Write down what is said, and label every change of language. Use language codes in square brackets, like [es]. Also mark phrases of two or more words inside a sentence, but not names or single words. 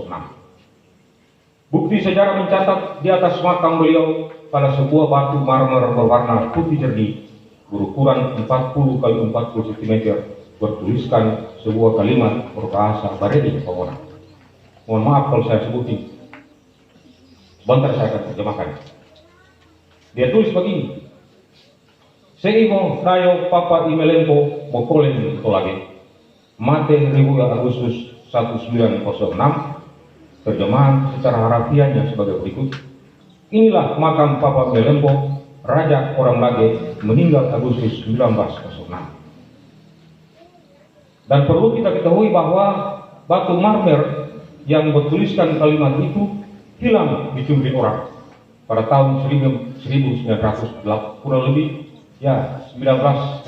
[id] Bukti sejarah mencatat di atas makam beliau pada sebuah batu marmer berwarna putih jernih berukuran 40 x 40 cm bertuliskan sebuah kalimat berbahasa Baredi Pamona. Mohon maaf kalau saya sebutin. Sebentar saya akan terjemahkan. Dia tulis begini. [pmf] Seimo rayo papa imelempo bokolen tolage. Mate ribuya Agustus 1906. [id] Terjemahan secara harafiahnya sebagai berikut. Inilah makam Papa Melempo, Raja Orang Lage, meninggal Agustus 1906. Dan perlu kita ketahui bahwa batu marmer yang bertuliskan kalimat itu hilang dicuri orang pada tahun 1900, kurang lebih ya 1985.